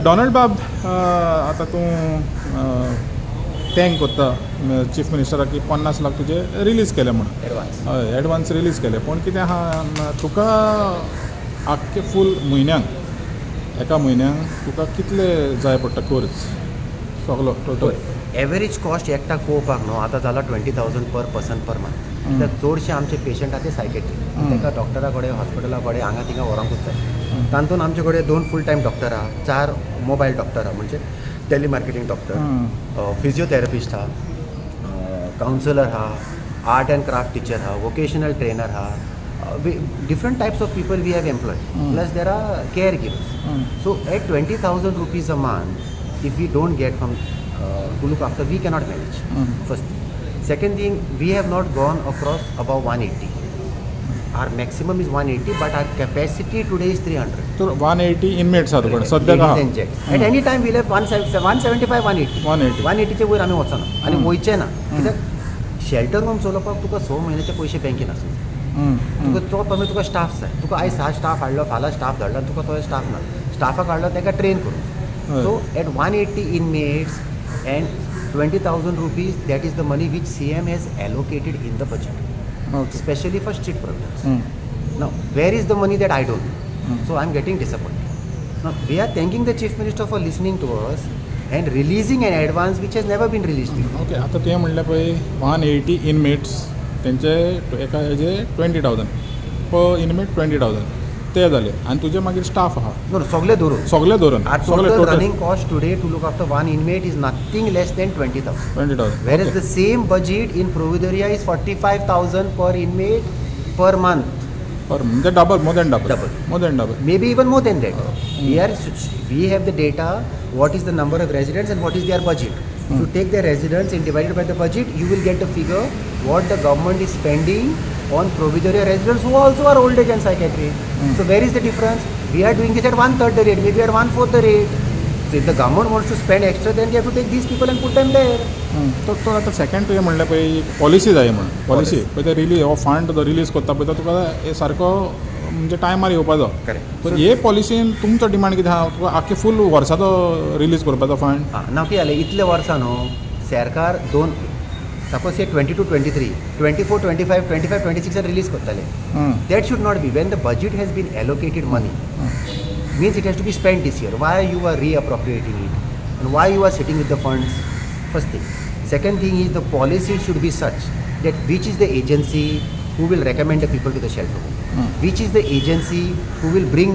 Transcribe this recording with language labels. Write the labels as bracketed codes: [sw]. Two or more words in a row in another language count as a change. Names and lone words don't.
[kok] डॉनल्ड बाब आतां तूं थँक कोत्ता चीफ मिनिस्टराक की 50 लाख तुजे रिलीज केले म्हणून हय [en] advance release [kok] केले पूण कितें आहा तुका आख्खे फूल म्हयन्याक एका म्हयन्याक तुका कितले जाय पडटा कोर्स सगलो टोटल [en] average cost [kok] एकटा पळोवपाक न्हू आतां जाला 20,000 [en] per person per month [kok] कित्याक चडशे आमचे पेशंट आहा ते सायकेट्री ताका डॉक्टरा कडेन हॉस्पिटला कडेन हांगा थिंगा व्हरोंकूच जाय तातूंत आमचे कडेन 2 [en] full time doctor [kok] आहा 4 [en] mobile doctor [kok] आहा म्हणजे [en] telemarketing doctor physiotherapist आहा काउन्सिलर आहा art and craft teacher आहा vocational trainer आहा different types of people we have employed plus there are caregivers so at 20,000 rupees a month if we don't get from to look after we cannot manage first thing. Second thing we have not gone across above 180 our maximum is 180 but our capacity today is 300 so 180 inmates are there sadhya at any time we'll have 175 180 [kok] चे वयर आमी वचना आनी वयचे ना कित्याक [en] shelter home [kok] चलोवपाक तुका 6 म्हयन्याचे पयशे बँकेन आसूं तुका तो कमी तुका स्टाफ जाय तुका आयज 6 स्टाफ हाडलो फाल्यां स्टाफ धाडलो तुका तो स्टाफ ना स्टाफाक हाडलो ताका ट्रेन करून [en] सो एट 180 inmates and 20,000 rupees that is the money which CM has allocated in the budget especially for street problems now where is the money that I don't know so I'm getting disappointed now we are thanking the chief minister for listening to us and releasing an advance which has never been released before [kok] okay आता तुवें म्हणलें पळय 180 inmates तेंचे एका हेजे 20,000 [en] per inmate [kok] 20,000 ते जाले आनी तुजे मागीर स्टाफ आहा नो सगळे धरून सगळे [en] running cost today to look after one inmate is nothing less than 20,000 where is the same budget in Provedoria is 45,000 per inmate per month [kok] पर म्हणजे डबल [en] more than double maybe even more than that here we have the data what is the number of residents and what is their budget if you take the residents and divide it by the budget you will get the figure what the government is spending on provisory residents who also are old age and psychiatry so where is the difference we are doing this at 1/3 the rate maybe at 1/4 the rate so if the government wants to spend extra then they have to take these people and put them there [kok] तो आता सेकंड तुवें म्हणलें पळय पॉलिसी जाय म्हणून पॉलिसी पळय ते रिलीज हो फंड तो रिलीज करता पळय तो तुका हे सारको म्हणजे टायमार येवपाचो करेक्ट तर हे पॉलिसीन तुमचो डिमांड कितें आहा तुका आख्खे फूल वर्साचो रिलीज करपाचो फंड ना कितें जालें इतले वर्सां न्हू सरकार दोन सपोज हे 22 23 24 25 25 26 रिलीज करताले [en] that should not be when the budget has been allocated money means it has to be spent this year why you are reappropriating it and why you are sitting with the funds first thing second thing is the policy should be such that which is the agency who will recommend the people to the shelter home which is the agency who will bring